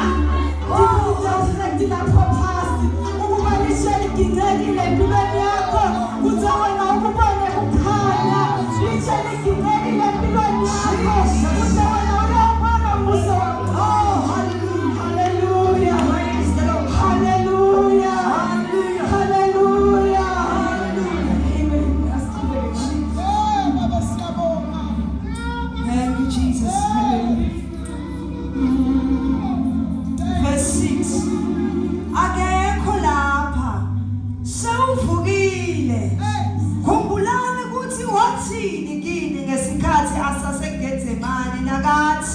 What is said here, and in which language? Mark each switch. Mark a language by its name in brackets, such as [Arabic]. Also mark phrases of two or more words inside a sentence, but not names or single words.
[Zulu] Ngikubuza uflethi lapho phasi ukuba litshe liginqekile empilweni yakho kuze wena ukubone kukhanya. Litshe liginqekile empilweni yakho kuze wena uyawubona umusa wakho. Oh haleluya. Haleluya. Haleluya. [English] Thank you, Jesus. Hallelujah. Verse 6. [Zulu] Akekho lapha sewuvukile. Khumbulani ukuthi wathini kini ngesikhathi asaseGetsemane nakathi.